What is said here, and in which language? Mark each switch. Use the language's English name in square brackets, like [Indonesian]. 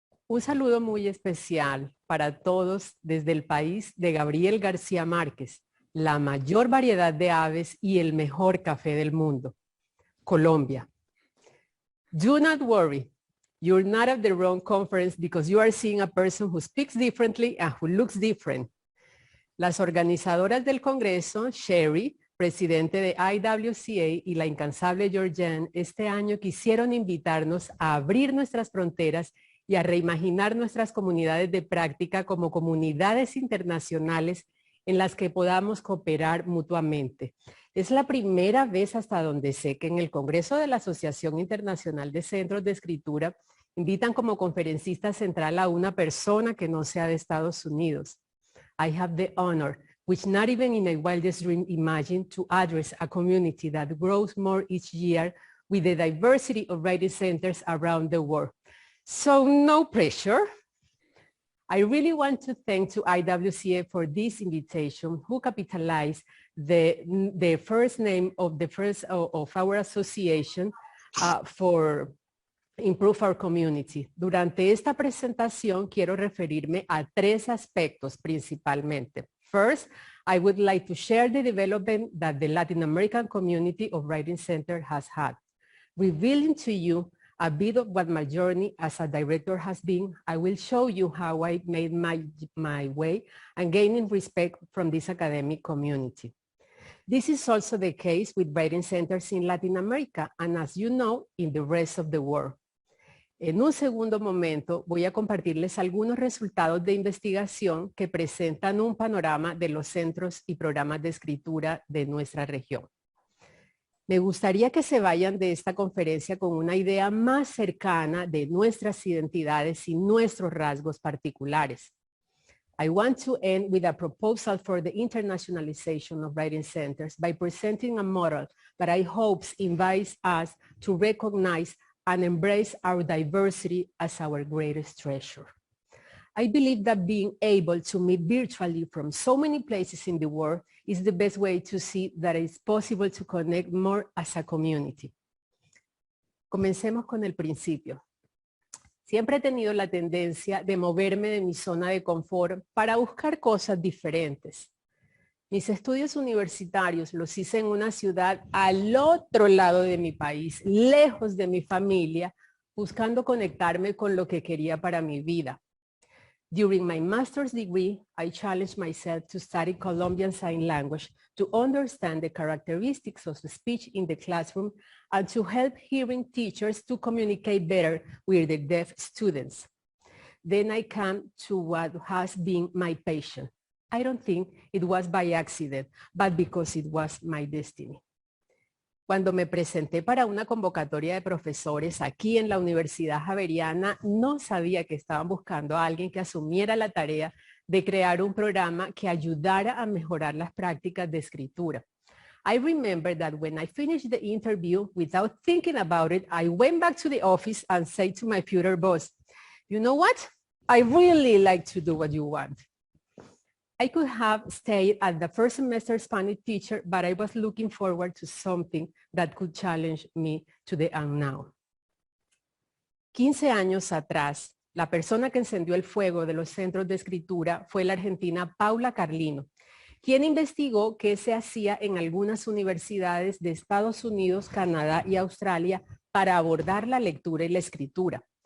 [Spanish] Un saludo muy especial para todos desde el país de Gabriel García Márquez, la mayor variedad de aves y el mejor café del mundo, Colombia. [English] Do not worry, you're not at the wrong conference because you are seeing a person who speaks differently and who looks different. [Spanish] Las organizadoras del Congreso, Sherry, presidente de IWCA, y la incansable Georgianne, este año quisieron invitarnos a abrir nuestras fronteras y a reimaginar nuestras comunidades de práctica como comunidades internacionales en las que podamos cooperar mutuamente. Es la primera vez hasta donde sé que en el Congreso de la Asociación Internacional de Centros de Escritura invitan como conferencista central a una persona que no sea de Estados Unidos. [English] I have the honor, which not even in a wildest dream imagined, to address a community that grows more each year with the diversity of writing centers around the world. So no pressure. I really want to thank to IWCA for this invitation, who capitalized the first name of our association for improve our community. [Spanish] Durante esta presentación quiero referirme a tres aspectos principalmente. [English] First, I would like to share the development that the Latin American community of Writing Center has had. Revealing to you a bit of what my journey as a director has been, I will show you how I made my way and gaining respect from this academic community. This is also the case with writing centers in Latin America and, as you know, in the rest of the world. [Spanish] En un segundo momento voy a compartirles algunos resultados de investigación que presentan un panorama de los centros y programas de escritura de nuestra región. Me gustaría que se vayan de esta conferencia con una idea más cercana de nuestras identidades y nuestros rasgos particulares. [English] I want to end with a proposal for the internationalization of writing centers by presenting a model that I hope invites us to recognize and embrace our diversity as our greatest treasure. I believe that being able to meet virtually from so many places in the world is the best way to see that it's possible to connect more as a community. [Spanish] Comencemos con el principio. Siempre he tenido la tendencia de moverme de mi zona de confort para buscar cosas diferentes. Mis estudios universitarios los hice en una ciudad al otro lado de mi país, lejos de mi familia, buscando conectarme con lo que quería para mi vida. [English] During my master's degree, I challenged myself to study Colombian Sign Language to understand the characteristics of speech in the classroom and to help hearing teachers to communicate better with the deaf students. Then I came to what has been my passion. I don't think it was by accident, but because it was my destiny. [Spanish] Cuando me presenté para una convocatoria de profesores aquí en la Universidad Javeriana, no sabía que estaban buscando a alguien que asumiera la tarea de crear un programa que ayudara a mejorar las prácticas de escritura. [English] I remember that when I finished the interview, without thinking about it, I went back to the office and said to my future boss, you know what? I really like to do what you want. I could have stayed at the first semester Spanish teacher, but I was looking forward to something that could challenge me to the unknown. [Spanish] 15 años atrás, la persona que encendió el fuego de los centros de escritura fue la argentina Paula Carlino, quien investigó qué se hacía en algunas universidades de Estados Unidos, Canadá y Australia para abordar la lectura y la escritura.